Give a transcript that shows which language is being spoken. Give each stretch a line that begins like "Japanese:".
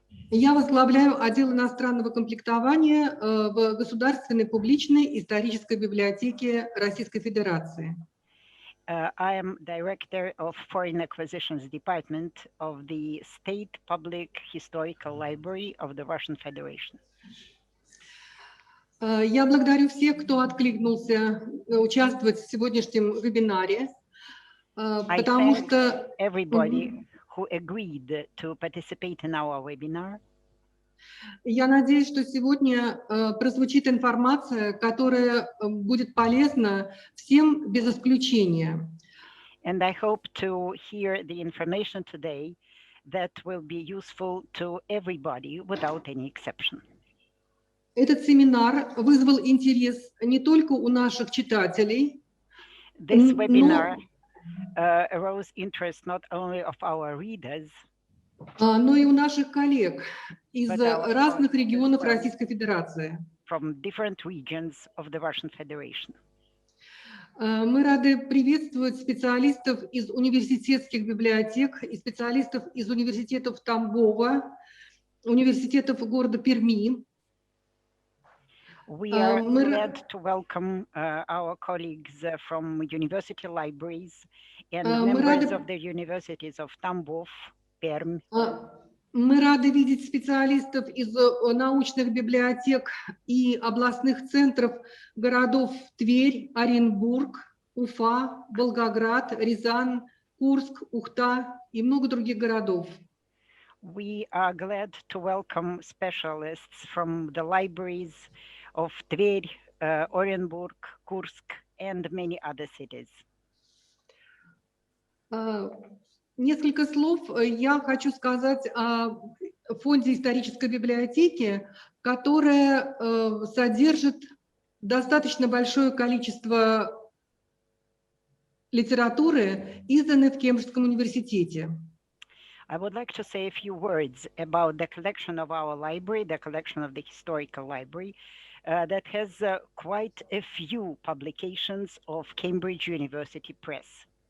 Russian: Я возглавляю отдел иностранного комплектования в Государственной публичной исторической библиотеке Российской Федерации.
English: I am director of Foreign Acquisitions Department of the State Public Historical Library of the Russian Federation.
Russian: Я благодарю всех, кто откликнулся участвовать в сегодняшнем вебинаре, потому что
English: everybody who agreed to participate in our webinar.
Russian: Я надеюсь, что сегодня прозвучит информация, которая будет полезна всем без исключения.
English: And I hope to hear the information today that will be useful to everybody without any exception.
Russian: Этот семинар вызвал интерес не только у наших читателей,
English: This webinar arose interest not only of our readers,
Russian: но и у наших коллег из разных регионов Российской Федерации.
English: From different regions of the Russian Federation.
Russian: Мы рады приветствовать специалистов из университетских библиотек и специалистов из университетов Тамбова, университетов города Перми.
English: We are glad to welcome our colleagues from university libraries and members of the universities of Tambov, Perm.
Russian: Мы рады видеть специалистов из научных библиотек и областных центров городов Тверь, Оренбург, Уфа, Волгоград, Рязань, Курск, Ухта и много других городов.
English: We are glad to welcome specialists from the libraries of Tver, Orenburg, Kursk, and many other cities.
Russian: Несколько слов я хочу сказать о фонде исторической библиотеки, которая содержит достаточно большое количество литературы, изданной в Кембриджском университете.
English: I would like to say a few words about the collection of our library, the collection of the historical library, that has quite a few publications of Cambridge University Press.